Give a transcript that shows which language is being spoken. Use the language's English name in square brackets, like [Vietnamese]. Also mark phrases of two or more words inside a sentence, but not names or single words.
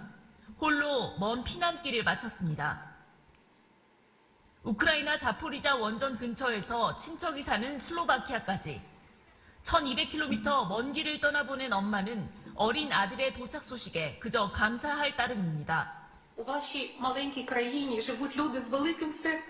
[Korean] 홀로 먼 피난길을 마쳤습니다. 우크라이나 자포리자 원전 근처에서 친척이 사는 슬로바키아까지 1200km 먼 길을 떠나보낸 엄마는 어린 아들의 도착 소식에 그저 감사할 따름입니다. [Ukrainian] У вашій маленькій країні живуть люди з великим серцем.